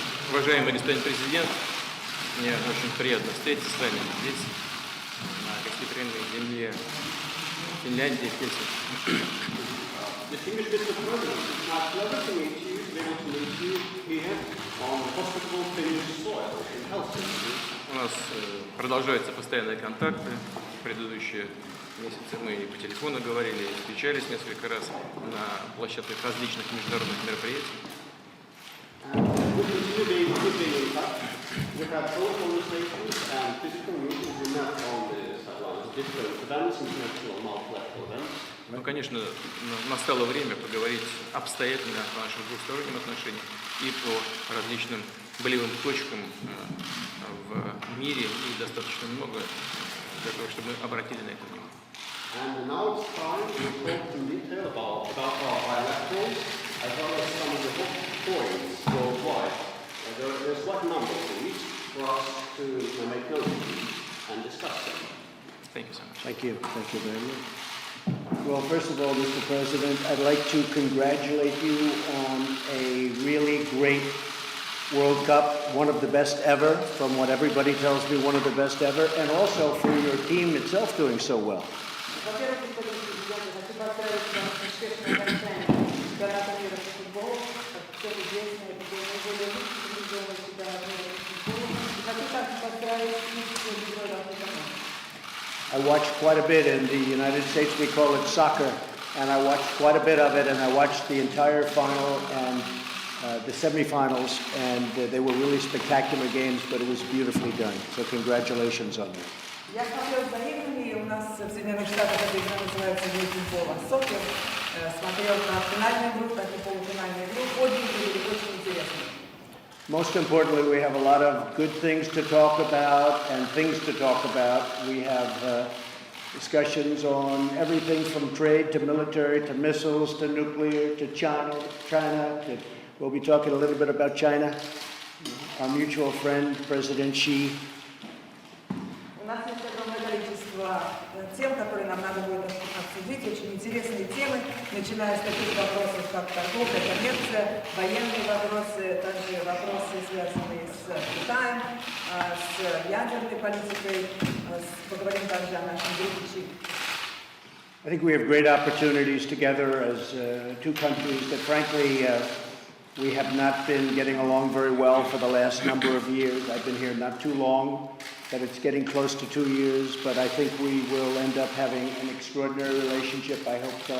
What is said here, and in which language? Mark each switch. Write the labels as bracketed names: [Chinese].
[Russian] Уважаемый господин президент, мне очень приятно встретиться с вами здесь, на гостеприимной земле Финляндии, в Хельсинки. [English] Distinguished Mr. President, it's my pleasure to meet you, to be able to meet you here on hospitable Finnish soil in Helsinki. [Russian] У нас продолжаются постоянные контакты. В предыдущие месяцы мы и по телефону говорили, и встречались несколько раз на площадках различных международных мероприятий. [English] We continue being in touch. We've had phone conversations and physical meetings. We met on the sidelines of different events, international multilateral events. [Russian] Ну, конечно, настало время поговорить обстоятельно о наших двусторонних отношениях и по различным болевым точкам в мире, и достаточно много для того, чтобы мы обратили на это внимание. [English] And now it's time to talk in detail about our bilaterals, as well as some of the hot points worldwide. There's quite a number of these for us to make note of and discuss them. Thank you so much. Thank you. Thank you very much. Well, first of all, Mr. President, I'd like to congratulate you on a really great World Cup, one of the best ever, from what everybody tells me, one of the best ever, and also for your team itself doing so well. [Russian] Во-первых, господин президент, я хочу поздравить вас с успешным окончанием чемпионата мира по футболу. Как все известно, это был наиболее лучший телевизионный чемпионат мира по футболу. И хочу также поздравить и героев нашей команды. [English] I watch quite a bit in the United States. We call it soccer. and I watched quite a bit of it, and I watched the entire final and the semifinals, and they were really spectacular games, but it was beautifully done. So congratulations on that. [Russian] Я смотрел за играми, у нас в Соединенных Штатах эта игра называется «Бейсбол», сокер. Смотрел как финальную игру, так и полуфинальную игру. Обе игры были очень интересные. [English] Most importantly, we have a lot of good things to talk about and things to talk about. We have discussions on everything from trade to military to missiles to nuclear to China. We'll be talking a little bit about China. Our mutual friend, President Xi. [Russian] У нас есть огромное количество тем, которые нам надо будет обсудить, очень интересные темы, начиная с таких вопросов, как торговля, коммерция, военные вопросы, также вопросы, связанные с Китаем, с ядерной политикой, поговорим также о нашем друге Xi. [English] I think we have great opportunities together as two countries that, frankly, we have not been getting along very well for the last number of years. I've been here not too long, but it's getting close to 2 years, but I think we will end up having an extraordinary relationship. I hope so.